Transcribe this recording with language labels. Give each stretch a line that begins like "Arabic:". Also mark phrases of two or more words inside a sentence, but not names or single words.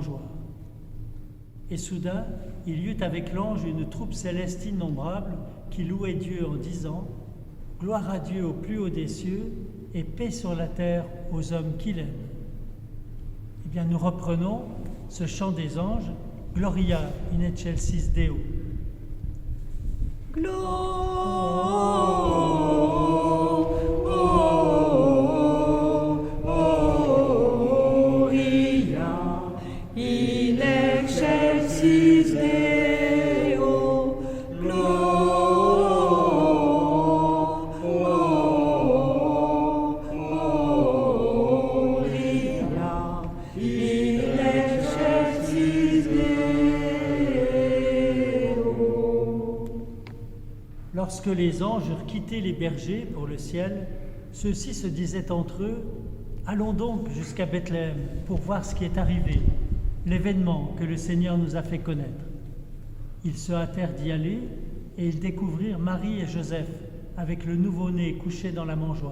French: » Et soudain, il y eut avec l'ange une troupe céleste innombrable qui louait Dieu en disant : « Gloire à Dieu au plus haut des cieux et paix sur la terre aux hommes qu'il aime. » Eh bien, nous reprenons ce chant des anges,
Latin: Gloria in excelsis Deo. Gloria in excelsis Deo, Gloria in excelsis Deo.
French: Lorsque les anges eurent quitté les bergers pour le ciel, ceux-ci se disaient entre eux : « Allons donc jusqu'à Bethléem pour voir ce qui est arrivé, l'événement que le Seigneur nous a fait connaître. » Ils se hâtèrent d'y aller et ils découvrirent Marie et Joseph avec le nouveau-né couché dans la mangeoire.